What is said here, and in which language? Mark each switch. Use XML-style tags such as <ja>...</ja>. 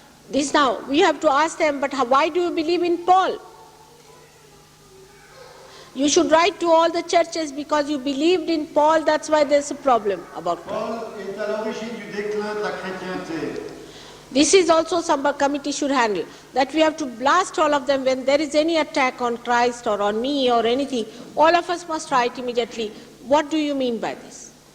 <en>This now, we have to ask them, but why do you believe in Paul? You should write to all the churches because you believed in Paul, that's why there's a problem about Christ.</en> <fr>Paul est à l'origine du déclin de la chrétienté.</fr> <en>This is also some committee should handle, that we have to blast all of them when there is any attack on Christ or on me or anything. All of us must write immediately, what do you mean by this?</en>